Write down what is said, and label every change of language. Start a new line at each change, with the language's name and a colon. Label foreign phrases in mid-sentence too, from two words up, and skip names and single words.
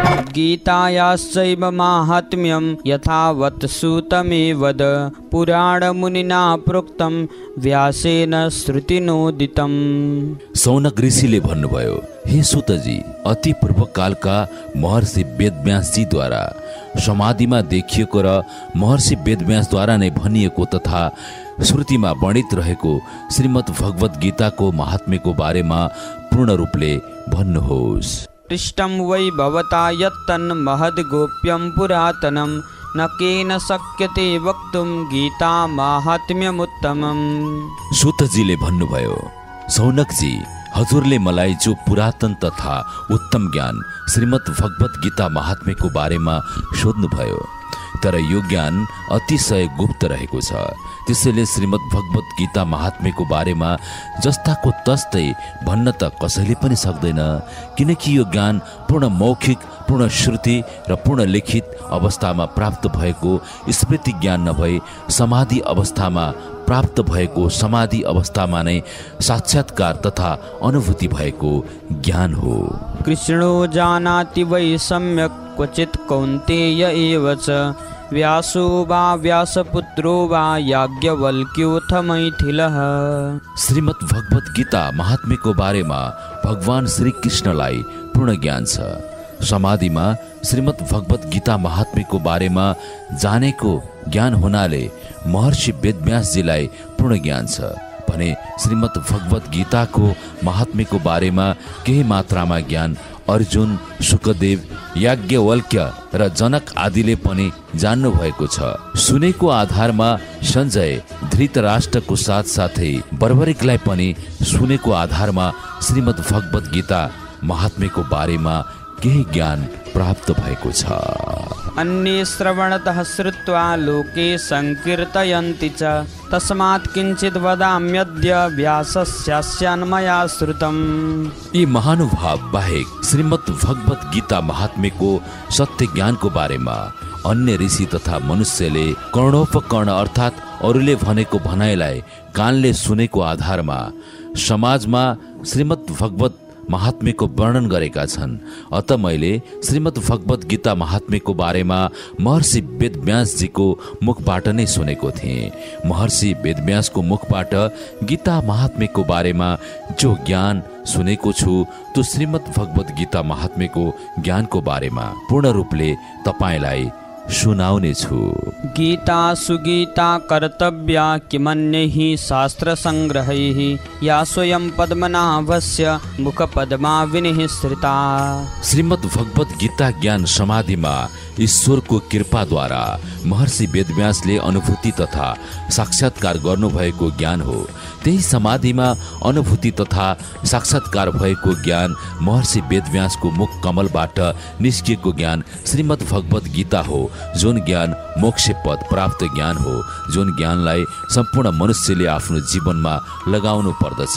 Sanskrit: गीतायाश्चैव माहात्म्यं यथावत् सूतमेवद पुराणमुनिना प्रोक्तं व्यासेन श्रुतिनोदितम्।
Nepali: सौनक ऋषिले भन्नुभयो, हे सूतजी, अति पूर्व कालका महर्षि वेदव्यासजीद्वारा समाधिमा देखिएको र महर्षि वेदव्यासद्वारा नै भनिएको तथा श्रुतिमा वर्णित रहेको श्रीमद् भगवत गीताको महात्म्यको बारेमा पूर्ण रूपले भन्नुहोस्।
Sanskrit: पृष्ठं वै भवता यत्तन् महद्गोप्यं पुरातनं न केन शक्यते वक्तुं गीता माहात्म्यमुत्तमम्।
Nepali: सूतजीले भन्नुभयो, सौनकजी, हजुरले मलाई जो पुरातन तथा उत्तम ज्ञान श्रीमद् भगवत गीता महात्म्यको बारेमा सोध्नुभयो, तर यो ज्ञान अतिशय गुप्त रहेको छ। त्यसैले श्रीमद् भगवत गीता महात्म्यको बारेमा जस्ताको तस्तै भन्न त कसैले पनि सक्दैन, किनकि यो ज्ञान पूर्ण मौखिक, पूर्ण श्रुति र पूर्ण लिखित अवस्थामा प्राप्त भएको स्मृति ज्ञान नभई समाधि अवस्थामा प्राप्त भएको समाधि अवस्थामा नै साक्षात्कार तथा अनुभूति भएको ज्ञान हो।
Sanskrit: कृष्णो जानाति वै सम्यक् क्वचित् कौन्तेय एव च व्यासो वा व्यासपुत्रो वा याज्ञवल्क्योऽथ मैथिलः।
Nepali: श्रीमद् भगवत गीता महात्म्यको बारेमा भगवान श्री कृष्णलाई पूर्ण ज्ञान छ। समाधिमा श्रीमद् भगवत गीता महात्म्यको बारेमा जानेको ज्ञान हुनाले महर्षि वेदव्यासजीलाई पूर्ण ज्ञान छ भने श्रीमद् भगवत गीताको महात्म्यको बारेमा केही मात्रामा ज्ञान अर्जुन, शुकदेव, याज्ञवल्क्य र जनक आदिले पनि जान्नु भएको छ। सुनेको आधारमा सञ्जय धृतराष्ट्रको साथसाथै बर्बरिकलाई पनि सुनेको आधारमा श्रीमद् भगवत गीता महात्म्यको बारेमा केही ज्ञान प्राप्त भएको छ।
Sanskrit: अन्ये श्रवणतः श्रुत्वा लोके संकीर्तयन्ति च तस्मात् किञ्चित् वदाम्यद्य व्यासस्यान्मया श्रुतम्।
Nepali: यी महानुभाव बाहेक श्रीमद् भगवत गीता महात्म्यको सत्य ज्ञानको बारेमा अन्य ऋषि तथा मनुष्यले कर्णोपकर्ण अर्थात् अरूले भनेको भनाइलाई कानले सुनेको आधारमा समाजमा श्रीमद् भगवत महात्म्यको वर्णन गरेका छन्। अत मैले श्रीमद् भगवत गीता महात्म्यको बारेमा महर्षि वेदव्यासजीको मुखबाट नै सुनेको थिएँ। महर्षि वेदव्यासको मुखबाट गीता महात्म्यको बारेमा जो ज्ञान सुनेको छु त्यो श्रीमद् भगवत गीता महात्म्यको ज्ञानको बारेमा पूर्ण रूपले तपाईलाई सुनाउने छु।
Sanskrit: गीता सुगीता कर्तव्या किमन्यैः शास्त्र संग्रहैः या स्वयं पद्मनाभस्य मुख पद्मा विनिश्रिता।
Nepali: श्रीमद् भगवत गीता ज्ञान समाधिमा ईश्वरको कृपाद्वारा महर्षि वेदव्यासले अनुभूति तथा साक्षात्कार गर्नुभएको ज्ञान हो। त्यही समाधिमा अनुभूति तथा साक्षात्कार भएको ज्ञान महर्षि वेदव्यासको मुख कमलबाट निस्किएको ज्ञान श्रीमद् भगवत गीता हो, जुन ज्ञान मोक्ष पद प्राप्त ज्ञान हो, जुन ज्ञानलाई सम्पूर्ण मनुष्यले आफ्नो जीवनमा लगाउनु पर्दछ।